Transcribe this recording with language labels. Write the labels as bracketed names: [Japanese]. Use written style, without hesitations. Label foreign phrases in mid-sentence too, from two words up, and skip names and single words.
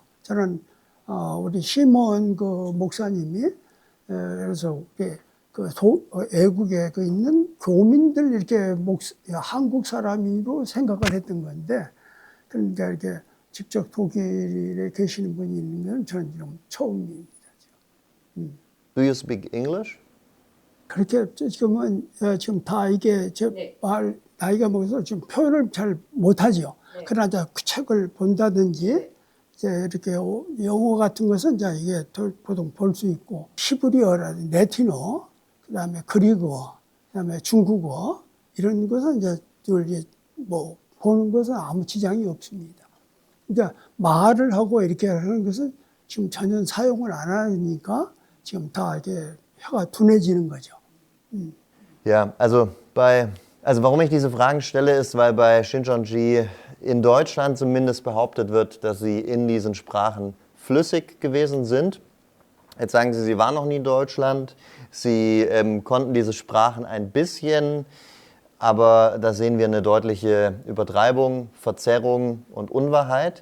[Korean] 저는 우리 시몬 목사님이 그래서 애국에 있는 교민들 이렇게 한국 사람으로 생각을 했던 건데, 그러니까 이렇게 직접 독일에 계시는 분이 있는 건 저는 좀 처음입니다. [English] Do you speak English? [Korean] 그렇게 지금은 지금 다 이게 나이가 먹어서 지금 표현을 잘 못하죠. 그러나 이제 그 책을 본다든지 이제 이렇게 영어 같은 것은 이제 이게 보통 볼 수 있고 히브리어라든지 라틴어, 그다음에 그리그어, 그다음에 중국어 이런 것은 이제 뭐 보는 것은 아무 지장이 없습니다. 그러니까 말을 하고 이렇게 하는 것은 지금 전혀 사용을 안 하니까 지금 다 이렇게 혀가 둔해지는 거죠. [German] Ja, also warum ich diese Fragen stelle, ist, weil bei Shincheonji in Deutschland zumindest behauptet wird, dass sie in diesen Sprachen flüssig gewesen sind. Jetzt sagen Sie, Sie waren noch nie in Deutschland, Sie konnten diese Sprachen ein bisschen, aber da sehen wir eine deutliche Übertreibung, Verzerrung und Unwahrheit.